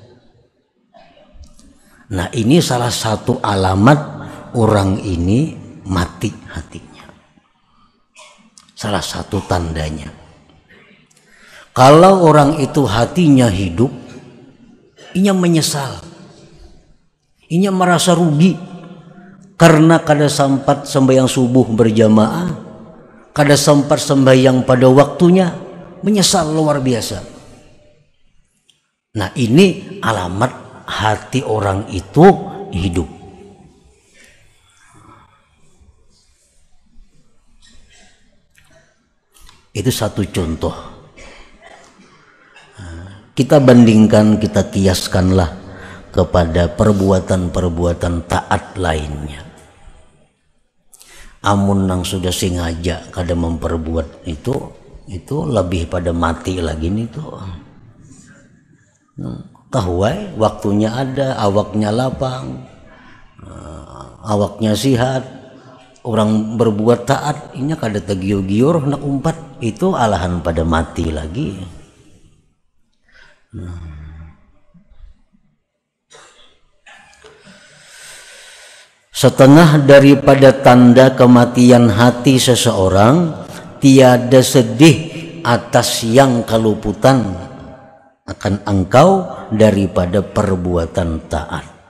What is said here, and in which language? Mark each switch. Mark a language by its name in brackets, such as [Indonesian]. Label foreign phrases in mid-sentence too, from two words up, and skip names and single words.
[Banjar] Nah ini salah satu alamat orang ini mati hatinya, salah satu tandanya. Kalau orang itu hatinya hidup, inya menyesal, inya merasa rugi karena kada sempat sembahyang subuh berjamaah, kada sempat sembahyang pada waktunya, menyesal luar biasa. Nah ini alamat hati orang itu hidup. [Indonesian] Itu satu contoh. Kita bandingkan, kita kiaskanlah kepada perbuatan-perbuatan taat lainnya. [Banjar] Amun nang sudah sengaja kada memperbuat itu lebih pada mati lagi nih tuh. Tahu waktunya ada, awaknya lapang, awaknya sihat, orang berbuat taat, inya kada tegiur-giur nak umpat, itu alahan pada mati lagi. [Malay] Setengah daripada tanda kematian hati seseorang, tiada sedih atas yang keluputan akan engkau daripada perbuatan taat.